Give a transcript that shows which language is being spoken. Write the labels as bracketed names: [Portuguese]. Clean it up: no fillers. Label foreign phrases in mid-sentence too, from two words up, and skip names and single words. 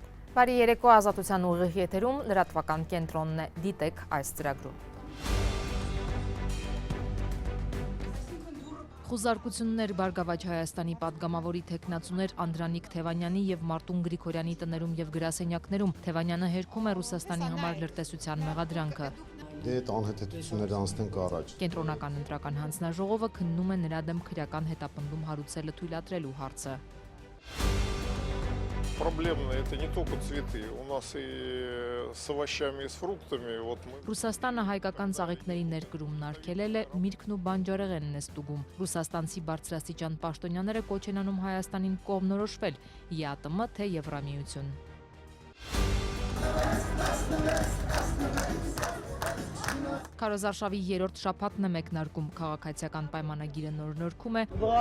[Armenian] Բարի երեկո, Ազատության ուղիղ եթերում լրատվական կենտրոնն է, դիտեք այս ծրագրում։ Խուզարկություններ Բարգավաճ Հայաստանի պատգամավորի թեկնածուներ Անդրանիկ Թևանյանի և Մարտուն Գրիգորյանի տներում և գրասենյակներում։ Թևանյանը հերքում է Ռուսաստանի համար լրտեսության մեղադրանքը։ Դե այդ անհետեցությունները անցնենք առաջ։ Կենտրոնական ընտրական հանձնաժողովը քննում է նրա դեմ քրեական հետապնդում հարուցելը թույլատրելու հարցը։ [Russian] Проблемно это не только цветы, у нас и с овощами, и с фруктами. [Armenian] Ռուսաստանը հայկական ծաղիկների ներկրումն արգելել է, միրգն ու բանջարեղենն է ստուգում։ Ռուսաստանցի բարձրաստիճան պաշտոնյաները կոչ են անում Հայաստանին կողմնորոշվել, ԵԱՏՄ թե Եվրամիություն։ Քարոզարշավի երրորդ շաբաթն է մեկնարկում, քաղաքացիական պայմանագիրը նորնորքում է։